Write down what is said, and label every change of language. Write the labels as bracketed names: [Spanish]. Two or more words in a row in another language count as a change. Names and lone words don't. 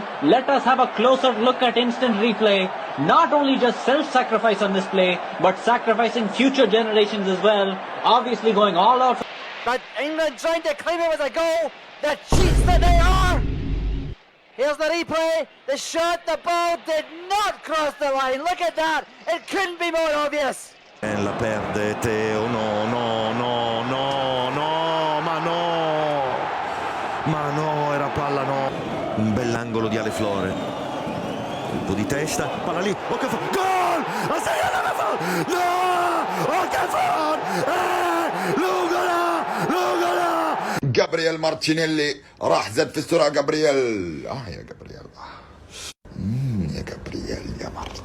[English] Let us have a closer look at instant replay. Not only just self-sacrifice on this play, but sacrificing future generations as well. Obviously going all out. But England trying to claim it as a goal. The cheats that they are. Here's the replay. The shot, the ball did not cross the line. Look at that. It couldn't be more obvious. [Italian] La perde Teo, no, ma no, era palla no, un bell'angolo di Ale Flore, colpo di testa, palla lì, Okafor, gol, ha segnato Okafor, no, Okafor, Lugola, [Arabic] جابرييل مارتينيلي راح زاد في السرعة. جابرييل يا جابرييل يا جابرييل يا مارتينيلي.